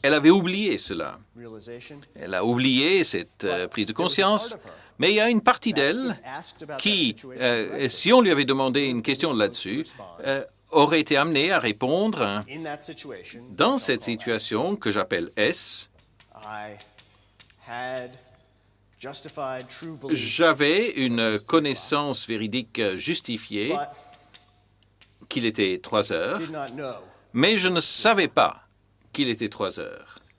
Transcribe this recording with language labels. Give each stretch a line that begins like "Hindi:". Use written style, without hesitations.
French: Elle avait oublié cela.
English: realization.
French: Elle a oublié cette prise de conscience, mais il y a une partie d'elle
English: Asked about
French: qui,
English: that situation
French: si on lui avait demandé une question là-dessus, aurait été amenée à répondre
English: in that situation.
French: dans cette situation que j'appelle S.
English: I had justified true belief,
French: J'avais une connaissance véridique justifiée
English: but
French: qu'il était 3 heures,
English: did not know.
French: mais je ne savais pas qu'il était 3 heures.